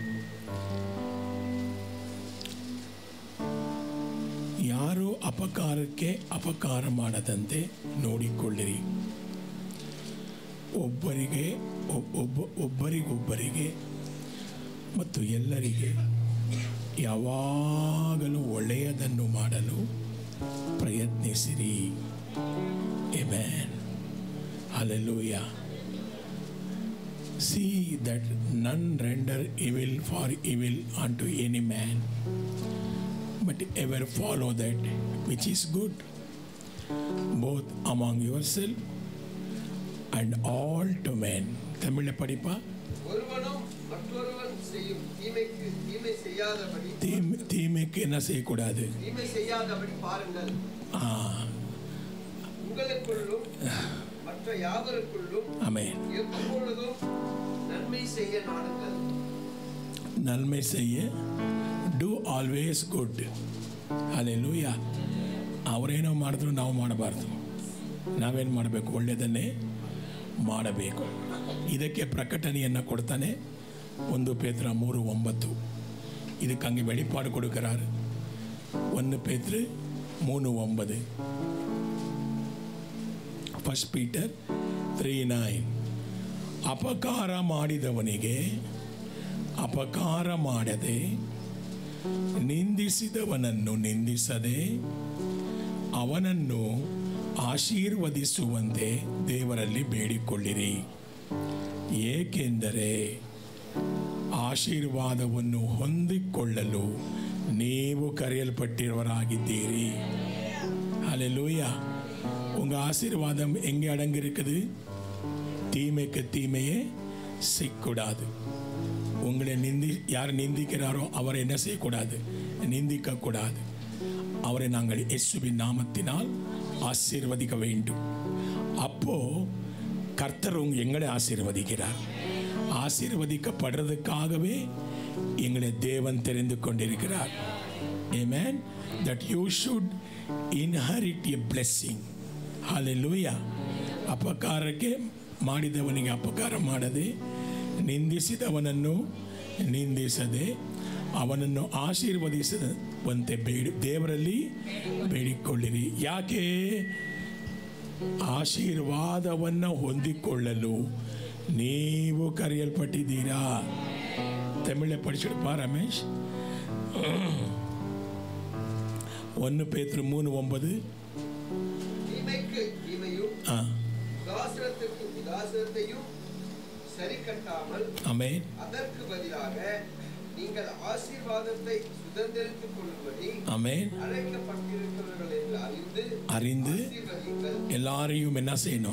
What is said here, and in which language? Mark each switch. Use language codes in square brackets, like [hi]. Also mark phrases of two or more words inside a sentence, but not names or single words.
[kn] ಯಾರು ಅಪಕಾರಕ್ಕೆ ಅಪಕಾರ ಮಾಡದಂತೆ ನೋಡಿಕೊಳ್ಳಿರಿ. ಒಬ್ಬರಿಗೊಬ್ಬರಿಗೆ ಮತ್ತು ಎಲ್ಲರಿಗೆ ಯಾವಾಗಲೂ ಒಳ್ಳೆಯದನ್ನು ಮಾಡಲು ಪ್ರಯತ್ನಿಸಿರಿ. [en] Amen. Hallelujah. See that none render evil for evil unto any man, but ever follow that which is good, both among yourself and all to men. [ta] தமிழ படிப்பா. ஒருவனும் மற்றொருவன் செய்யும் தீமைக்கு தீமை செய்யாதபடி தீமைக்கு என்ன செய்யக்கூடாது? தீமை செய்யாதபடி பாருங்கள். உங்களுக்குள்ளும் மற்ற யாவருக்குள்ளும் ஆமென் எப்பொழுதும் நன்மை செய்ய நாடுங்கள். நன்மை செய்ய [en] do always good. [kn] Hallelujah. ಅವರೇನೋ ಮಾಡಿದ್ರು ನಾವು ಮಾಡಬಾರ್ದು. ನಾವೇನು ಮಾಡಬೇಕು? ಒಳ್ಳೆಯದನ್ನೇ ಮಾಡಬೇಕು. ಇದಕ್ಕೆ ಪ್ರಕಟಣೆಯನ್ನು ಕೊಡ್ತಾನೆ 1 ಪೇತ್ರ 3:9. ಇದಕ್ಕೆ ಹಂಗೆ [ta] வெளிப்பாடு கொடுக்கிறார். [kn] 1 ಪೇತ್ರ 3:9. 1 ಪೀಟರ್ 3:9. ಅಪಕಾರ ಮಾಡಿದವನಿಗೆ ಅಪಕಾರ ಮಾಡದೆ, ನಿಂದಿಸಿದವನನ್ನು ನಿಂದಿಸದೆ, ಅವನನ್ನು ಆಶೀರ್ವದಿಸುವಂತೆ ದೇವರಲ್ಲಿ ಬೇಡಿಕೊಳ್ಳಿರಿ. ಏಕೆಂದರೆ ಆಶೀರ್ವಾದವನ್ನು ಹೊಂದಿಕೊಳ್ಳಲು ನೀವು ಕರೆಯಲ್ಪಟ್ಟಿರುವರಾಗಿದ್ದೀರಿ. [ta] ஹல்லேலூயா. உங்க ஆசீர்வாதம் எங்கே அடங்கியிருக்குது? தீமைக்கு தீமையே செய்யக்கூடாது. உங்களை யார் நிந்திக்கிறாரோ அவரை என்ன செய்யக்கூடாது? நிந்திக்கக்கூடாது. அவரை நாங்கள் இயேசுவின் நாமத்தினால் ஆசீர்வதிக்க வேண்டும். அப்போ கர்த்தர் எங்களை ஆசீர்வதிக்கிறார். ஆசீர்வதிக்கப்படுறதுக்காகவே எங்களை தேவன் தெரிந்து கொண்டிருக்கிறார். [en] Amen. That you should inherit a blessing. Hallelujah. [kn] ಅಪಕಾರಕ್ಕೆ ಮಾಡಿದವನಿಗೆ ಅಪಕಾರ ಮಾಡದೆ, ನಿಂದಿಸಿದವನನ್ನು ನಿಂದಿಸದೆ, ಅವನನ್ನು ಆಶೀರ್ವದಿಸದಂತೆ ದೇವರಲ್ಲಿ ಬೇಡಿಕೊಳ್ಳಿರಿ. ಯಾಕೆ? ಆಶೀರ್ವಾದವನ್ನು ಹೊಂದಿಕೊಳ್ಳಲು ನೀವು ಕರೆಯಲ್ಪಟ್ಟಿದ್ದೀರಾ. [ta] ತಮಿಳ படிச்சிடுப்பா ரமேஷ். 1 பேதுரு 3:9. தீமைக்கு தீமையும் உதாசீனத்துக்கு உதாசீனத்தையும் சரி கட்டாமல், ஆமென், அதற்கு பதிலாக நீங்கள் ஆசீர்வாதத்தை சுதந்தரித்துக் கொள்ளும்படி, ஆமென், அழைக்கப்பட்டிருக்கிறவர்கள் என்று அறிந்து எல்லாரையும் என்ன செய்யணும்?